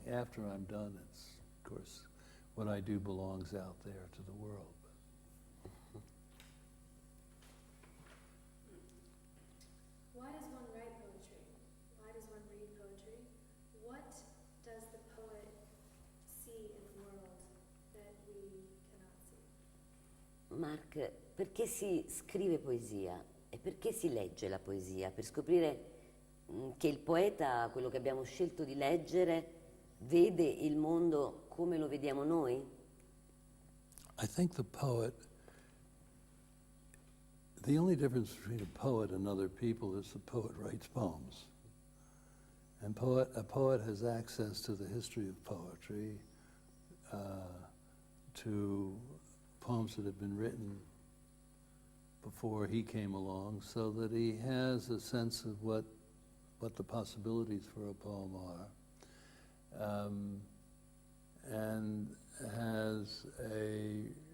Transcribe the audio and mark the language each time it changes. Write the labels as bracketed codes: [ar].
[en] After I'm done, it's, of course, what I do belongs out there to the world. Why does one write poetry? Why does one read poetry? What does the poet see in the world that we cannot see? [it] Mark, perché si scrive poesia e perché si legge la poesia? Per scoprire che il poeta, quello che abbiamo scelto di leggere, vede il mondo come lo vediamo noi? [en] I think the only difference between a poet and other people is the poet writes poems. And a poet has access to the history of poetry, to poems that have been written before he came along, so that he has a sense of what the possibilities for a poem are, and has a